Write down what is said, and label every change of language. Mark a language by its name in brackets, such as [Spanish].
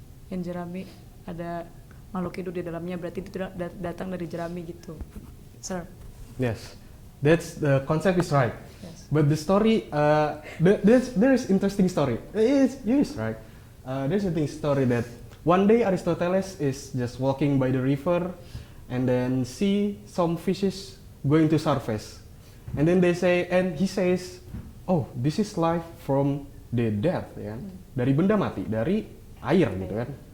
[Indonesian] In jerami ada makhluk hidup di dalamnya, berarti itu datang dari jerami gitu. Sir. [English] Yes, that's the concept is right. Yes. But the story, there is interesting story. Yes, right. There's a thing story that one day Aristoteles is just walking by the river, and then see some fishes going to surface, and then he says, "Oh, this is life from the dead, [Indonesian] ya kan? Dari benda mati, dari air gitu kan."